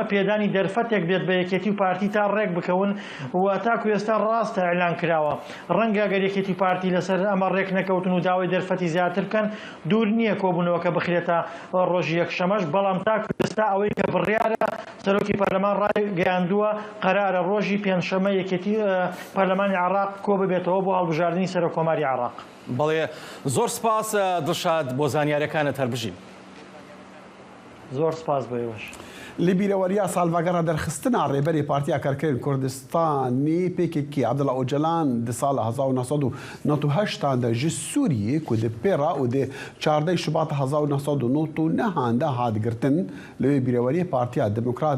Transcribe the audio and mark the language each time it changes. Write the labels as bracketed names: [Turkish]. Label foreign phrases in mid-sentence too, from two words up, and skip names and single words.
[Central Kurdish] پێدانی دەرفەتێک بێت بە یەکێتی و پارتی تا ڕێک بکەون و تاکو ئێستا ڕاستە ئەعلان کراوە ڕەنگە ئەگەر یەکێتی پارتی لەسەر ئەمە ڕێک نەکەوتن و داوای دەرفەتی زیاتر بکەن دوور نییە کۆبوونەوەکە بخرێتە ڕۆژی یەکشەمەش بەڵام تاکو ئێستا ئەوەی کە بڕیارە سەرۆکی پەرلەمان ڕایگەیاندووە قەرارە ڕۆژی پێنجشەمە یەکێتی پەرلەمانی عێراق کۆ ببێتەوە بۆ هەڵبژاردننی سەرۆکۆماری عێراق. بەڵێ زۆر سپاس دڵشاد بۆ زانیاریەکانت هەربژین. زۆر سپاس بۆیەوەش. [Kurdish] li bîreweriya salvegera derxistina rêberê Partiya Karkerên Kurdistanê PKK Abdullah Öcalan di sala 1998 de ji Sûriyê ku di pêra û di 14 Şubat 1999 de hat girtin li wê bîreweriyê Partiya Demokrat